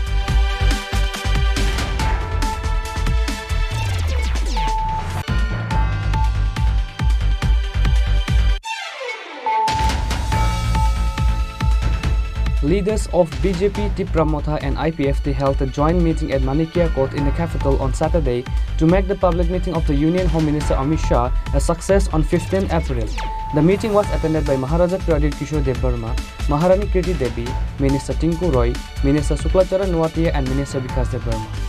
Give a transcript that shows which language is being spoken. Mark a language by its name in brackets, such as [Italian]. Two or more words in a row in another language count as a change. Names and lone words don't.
[English] Leaders of BJP, Tipramotha and IPFT held a joint meeting at Manikya Court in the capital on Saturday to make the public meeting of the Union Home Minister Amit Shah a success on 15 April. The meeting was attended by Maharaja Pradip Kishore Devarma, Maharani Kriti Devi, Minister Tinku Roy, Minister Suklacharan Nuatia and Minister Vikas Devarma.